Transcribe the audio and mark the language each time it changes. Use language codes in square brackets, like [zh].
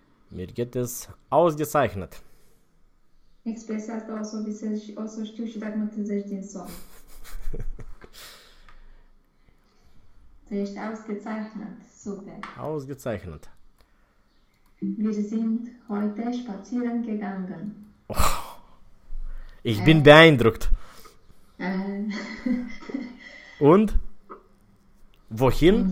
[de] Mir geht es ausgezeichnet. [ro] Expresia asta o să știu și dacă mă trezești din somn. Tu ești ausgezeichnet, super. [de] Ausgezeichnet. Wir sind heute spazieren gegangen. Ich bin beeindruckt. Und wohin